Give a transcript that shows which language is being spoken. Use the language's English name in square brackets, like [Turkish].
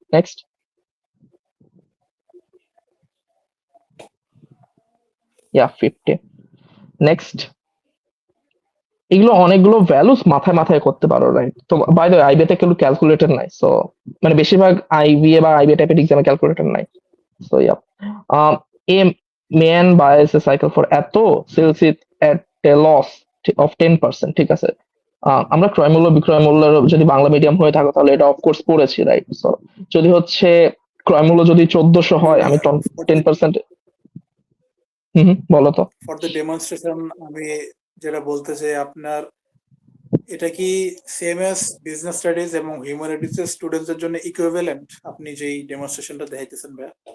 [English] Next, yeah 50। [Bangla] Next, এগুলো অনেকগুলো values মাথায় মাথায় করতে পারো, রাইট? তো বাই দ্য ওয়ে আইবিএ তে কিন্তু ক্যালকুলেটর নাই, সো মানে বেশিরভাগ আইবিএ বা আইবিএ টাইপের এক্সামে ক্যালকুলেটর নাই। [English] So yeah, a man buys a cycle for এত, sells it at a loss of 10%। [Bangla] ঠিক আছে, আমরা ক্রয় মূল্য বিক্রয় মূল্যের যদি বাংলা মিডিয়াম হয়ে থাকো তাহলে এটা অফকোর্স পড়েছি, রাইট? সো যদি হচ্ছে ক্রয় মূল্য যদি 1400 হয়, আমি 10%। বলো তো। ফর দ্য ডেমনস্ট্রেশন আমি যেটা বলতে চাই, আপনার এটা কি সেম এস বিজনেস স্টাডিজ এবং হিউম্যানিটিজ এর স্টুডেন্টদের জন্য ইকুইভ্যালেন্ট আপনি যেই ডেমনস্ট্রেশনটা দেখাইতেছেন ভাইয়া?